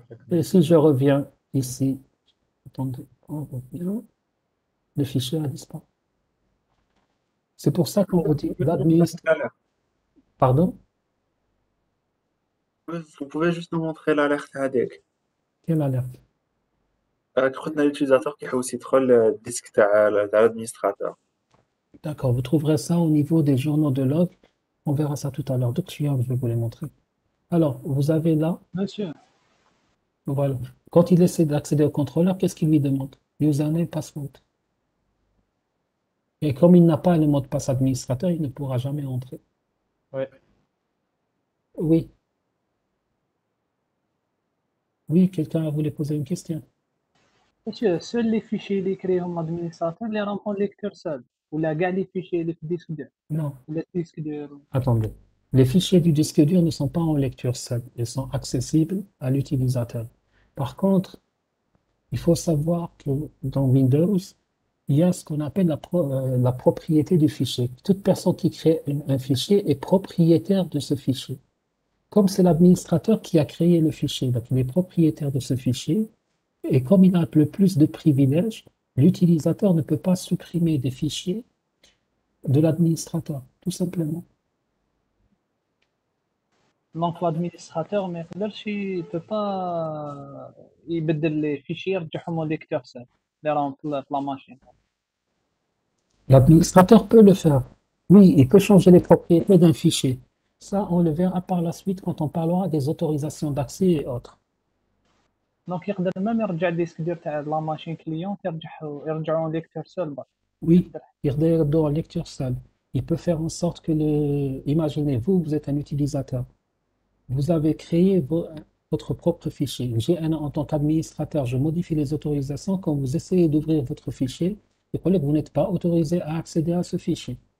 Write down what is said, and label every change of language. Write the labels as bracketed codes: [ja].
[fr] Et si je reviens ici, attendez, on revient, le fichier a disparu. C'est pour ça qu'on vous dit l'administrateur. Pardon? Vous pouvez juste nous montrer l'alerte هذيك. Quelle alerte? [ar] خدنا [fr] l'utilisateur qui [ar] حاول يدخل الديسك تاع l'administrateur. [fr] D'accord, vous trouverez ça au niveau des journaux de log. On verra ça tout à l'heure. Donc, je vais vous les montrer. Alors, vous avez là, Monsieur, voilà. Quand il essaie d'accéder au contrôleur, qu'est-ce qu'il lui demande? Username, password. Et comme il n'a pas le mot de passe administrateur, il ne pourra jamais entrer. Oui. Oui. Oui, quelqu'un voulait poser une question. monsieur, seuls les fichiers [ar] اللي يكريهم l'administrateur اللي راهم [fr] lecteur seul [ar] ولا كاع [fr] les fichiers [ar] اللي في الديسك دور [fr] Non, [ar] ولا الديسك دور. [fr] attendez. Les fichiers du disque dur ne sont pas en lecture seule. Ils sont accessibles à l'utilisateur. Par contre, il faut savoir que dans Windows, il y a ce qu'on appelle la propriété du fichier. Toute personne qui crée un fichier est propriétaire de ce fichier. Comme c'est l'administrateur qui a créé le fichier, donc il est propriétaire de ce fichier, et comme il a le plus de privilèges, l'utilisateur ne peut pas supprimer des fichiers de l'administrateur, tout simplement. [ar] دونك l'administrateur ما يقدرش [fr] peut pas [ar] يبدل [fr] les fichiers [ar] يرجعهم [fr] lecteur seul [ar] اللي راهم في [fr] la machine. L'administrateur peut le faire. Oui, il peut changer les propriétés d'un fichier. Ça, on le verra par la suite quand on parlera des autorisations d'accès et autres. [ar] دونك يقدر même يرجع الديسك دور تاع [fr] la machine client [ar] يرجعون [fr] lecteur seul [ar] برك. [fr] Oui, il redonne en lecture seule. Il peut faire en sorte que imaginez-vous, vous êtes un utilisateur. Vous avez créé votre propre fichier. En tant qu'administrateur, je modifie les autorisations. Quand vous essayez d'ouvrir votre fichier, il faut que vous n'êtes pas autorisé à accéder à ce fichier.